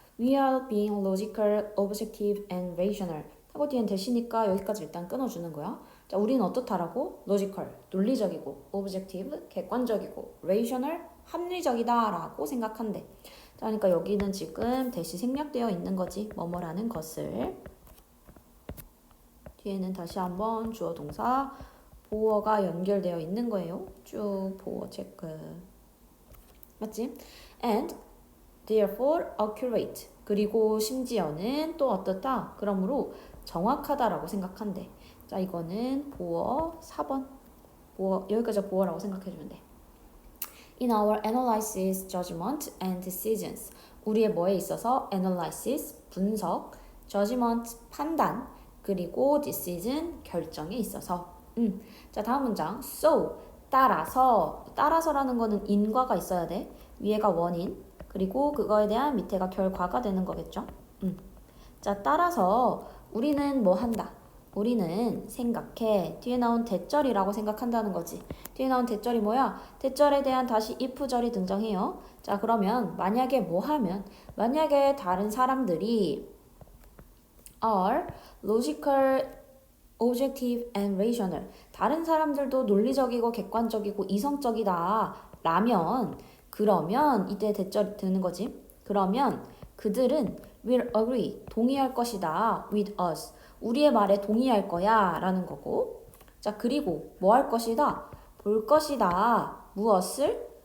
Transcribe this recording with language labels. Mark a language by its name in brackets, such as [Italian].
[English] We are being logical, objective, and rational. [Korean] 하고 뒤엔 대시니까 여기까지 일단 끊어주는 거야. 자, 우리는 어떻다라고? logical, 논리적이고, objective, 객관적이고, rational, 합리적이다 라고 생각한대. 자, 그러니까 여기는 지금 대시 생략되어 있는 거지. 뭐뭐라는 것을. 뒤에는 다시 한번 주어 동사 보어가 연결되어 있는 거예요. 쭉 보어 체크. 맞지? [English] And therefore accurate. [Korean] 그리고 심지어는 또 어떻다? 그러므로 정확하다라고 생각한대. 자, 이거는 보어 4번. 보어, 여기까지 보어라고 생각해주면 돼. [English] In our analysis, judgment, and decisions. [Korean] 우리의 뭐에 있어서 analysis, 분석, judgment, 판단, 그리고 decision, 결정에 있어서. 자, 다음 문장. So, 따라서라는 거는 인과가 있어야 돼. 위에가 원인, 그리고 그거에 대한 밑에가 결과가 되는 거겠죠. 자, 따라서 우리는 뭐 한다? 우리는 생각해. 뒤에 나온 대절이라고 생각한다는 거지. 뒤에 나온 대절이 뭐야? 대절에 대한 다시 if절이 등장해요. 자, 그러면 만약에 뭐 하면? 만약에 다른 사람들이 [English] are logical, objective, and rational. [Korean] 다른 사람들도 논리적이고 객관적이고 이성적이다. 라면 그러면 이때 대절이 드는 거지. 그러면 그들은 [English] will agree, [Korean] 동의할 것이다. [English] with us, [Korean] 우리의 말에 동의할 거야 라는 거고. 자, 그리고 뭐 할 것이다? 볼 것이다. 무엇을?